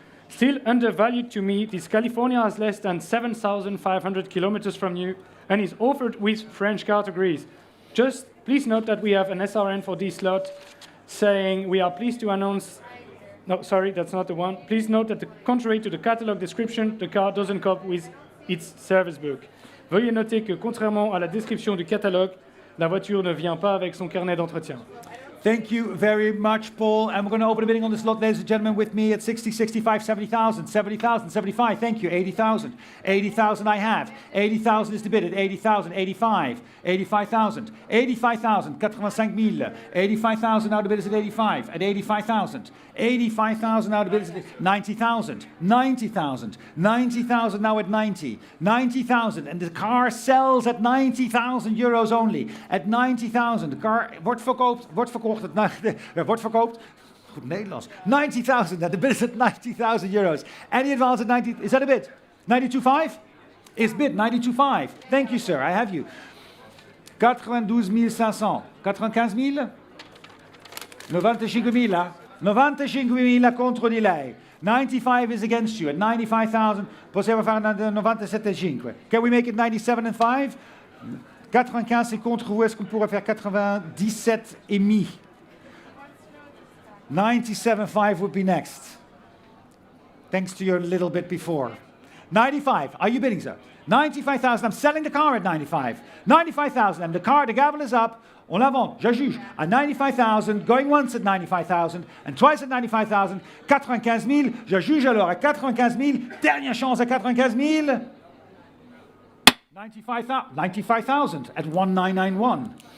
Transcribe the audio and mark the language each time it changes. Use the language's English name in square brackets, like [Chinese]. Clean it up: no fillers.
[English] Still undervalued to me, this California has less than 7,500 kilometers from you and is offered with French categories. Just please note that we have an SRN for this lot saying we are pleased to announce... No, sorry, that's not the one. Please note that contrary to the catalog description, the car doesn't come with its service book. [French] Veuillez noter que contrairement à la description du catalogue, la voiture ne vient pas avec son carnet d'entretien. [English] Thank you very much, Paul. And we're going to open the bidding on this lot, ladies and gentlemen, with me at 60, 65, 70,000, 70,000, 75. Thank you. 80,000. 80,000 I have. 80,000 is the bid at 80,000. 85. 85,000. 85,000. 85,000. 85,000 now the bid is at 85. At 85,000. 85,000 now the bid is at 90,000. 90,000. 90,000 now at 90. 90,000. And the car sells at 90,000 euros only. [Dutch] At 90,000. [English] The car [Dutch] wordt verkoopt. Wordt verkoopt. Goed Nederlands. 90,000. [English] The bid is at 90,000 euros. Any advance at 90? Is that a bid? 92,500? Is bid 92,500. Thank you, sir. I have you. 92,500. 95,000? 95,000. 95,000 [Italian] contro di lei. [English] 95 is against you. At 95,000 [Italian] possiamo fare [English] 97,500. Can we make it 97,500? 95 [French] c'est contre vous. Est-ce qu'on pourrait faire 97,500? [English] 97,500 would be next. Thanks to your little bit before. 95. Are you bidding, sir? 95,000. I'm selling the car at 95. 95,000. And the car, the gavel is up. [French] On la vente, je juge, à 95,000, [English] going once at 95,000, [French] and twice at 95,000, 95,000, je juge alors à 95,000, dernière chance à 95,000, 95,000 at 1991.